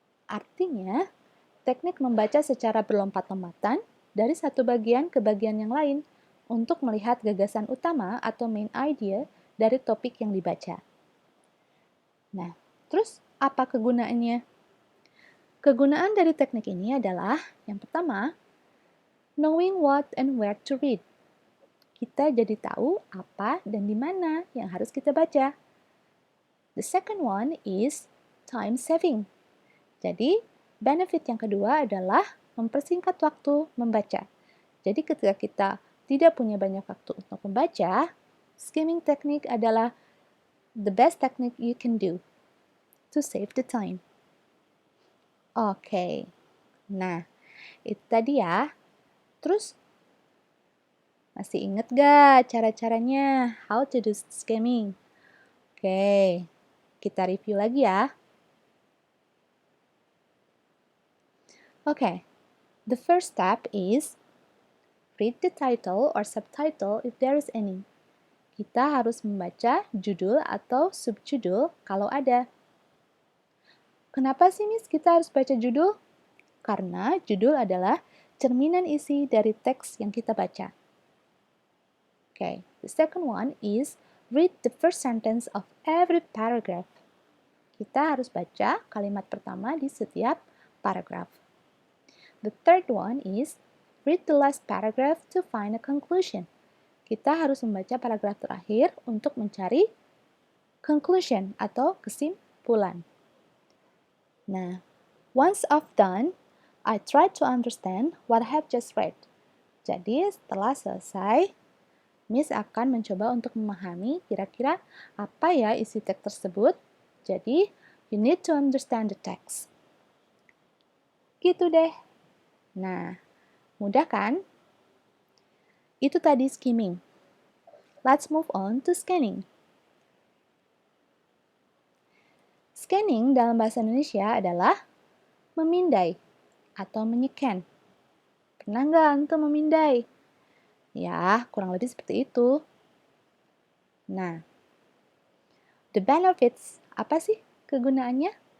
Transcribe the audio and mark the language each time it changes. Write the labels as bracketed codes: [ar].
[id] Artinya, teknik membaca secara berlompat-lompatan dari satu bagian ke bagian yang lain untuk melihat gagasan utama atau main idea dari topik yang dibaca. Nah, terus apa kegunaannya? Kegunaan dari teknik ini adalah, yang pertama, [en] knowing what and where to read. [id] Kita jadi tahu apa dan di mana yang harus kita baca. [en] The second one is time saving. [id] Jadi, benefit yang kedua adalah mempersingkat waktu membaca. Jadi, ketika kita tidak punya banyak waktu untuk membaca, skimming technique adalah [en] the best technique you can do to save the time. [id] Oke. Nah, itu tadi ya. Terus, masih inget gak cara-caranya [en] how to do skimming? [id] Oke, kita review lagi ya. [en] Okay, the first step is read the title or subtitle if there is any. [id] Kita harus membaca judul atau subjudul kalau ada. Kenapa sih, Miss, kita harus baca judul? Karena judul adalah cerminan isi dari teks yang kita baca. [en] Okay, the second one is read the first sentence of every paragraph. [id] Kita harus baca kalimat pertama di setiap paragraf. [en] The third one is read the last paragraph to find a conclusion. [id] Kita harus membaca paragraf terakhir untuk mencari conclusion atau kesimpulan. [en] Nah, once I've done, I try to understand what I have just read. [id] Jadi, setelah selesai, Miss akan mencoba untuk memahami kira-kira apa ya isi teks tersebut. Jadi, [en] you need to understand the text. [id] Gitu deh. Nah, mudah kan? Itu tadi skimming. [en] Let's move on to scanning. [id] Scanning dalam bahasa Indonesia adalah memindai atau menyekan. Pernah nggak antum memindai? Ya, kurang lebih seperti itu. Nah, [en] the benefits, [id] apa sih kegunaannya?